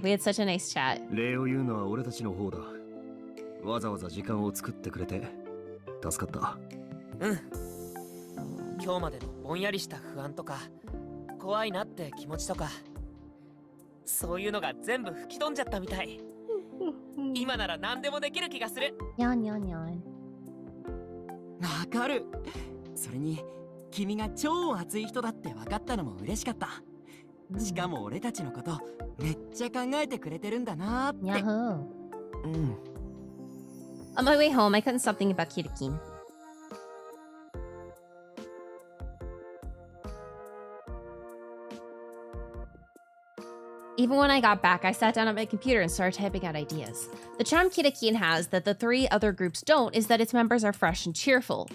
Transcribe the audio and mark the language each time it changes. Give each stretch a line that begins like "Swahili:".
English: We had such a nice chat.
Japanese: 礼を言うのは俺たちの方だ。わざわざ時間を作ってくれて助かった。今日までのぼんやりした不安とか怖いなって気持ちとかそういうのが全部吹き飛んじゃったみたい。今なら何でもできる気がする。にゃんにゃんにゃん。わかる。それに君が超熱い人だって分かったのも嬉しかった。しかも俺たちのことめっちゃ考えてくれてるんだなーって。
English: Yahoo! On my way home, I couldn't stop thinking about Kirakin. Even when I got back, I sat down at my computer and started typing out ideas. The charm Kirakin has that the 3 other groups don't is that its members are fresh and cheerful.